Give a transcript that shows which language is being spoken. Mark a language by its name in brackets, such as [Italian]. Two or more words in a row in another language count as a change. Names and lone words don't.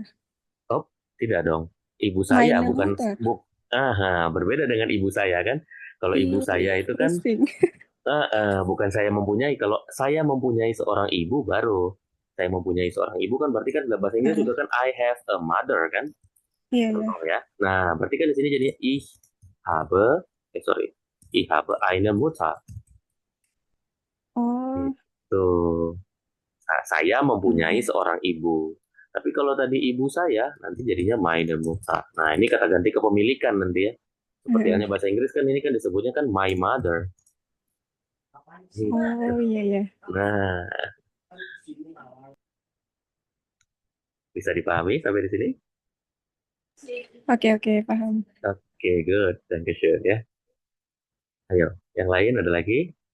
[Indonesian] Oh, tidak dong. Ibu saya Meine bukan Mutter. berbeda dengan ibu saya kan. Kalau ibu saya itu kan Pusing. bukan saya mempunyai. Kalau saya mempunyai seorang ibu baru saya mempunyai seorang ibu kan berarti kan dalam bahasa Inggris juga kan [English] I have a mother [Indonesian] kan. Iya, iya. Contoh ya. Nah, berarti kan di sini jadinya [German] ich habe eine Mutter. [Indonesian] Oh, Tuh. Nah, saya mempunyai seorang ibu. Tapi kalau tadi ibu saya, nanti jadinya [German] meine Mutter. [Indonesian] Nah, ini kata ganti kepemilikan nanti ya. Seperti halnya bahasa Inggris kan ini kan disebutnya kan [English] my mother. [Indonesian] Gitu. oh iya ya. Nah, bisa dipahami sampai di sini? Oke, paham. Oke, good. Dankeschön ya. Ayo, yang lain ada lagi?